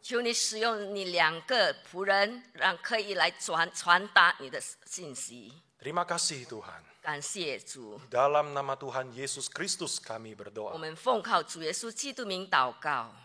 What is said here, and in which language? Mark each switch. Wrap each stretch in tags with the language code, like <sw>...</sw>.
<zh>求你使用你两个仆人，可以来传达你的信息。</zh> <id>Terima kasih Tuhan.</id> <zh>感谢主，</zh> <id>Dalam nama Tuhan Yesus Kristus kami</id> <zh>我</zh> <id>berdoa.</id> <zh>们奉靠主耶稣基督名祷告，</zh>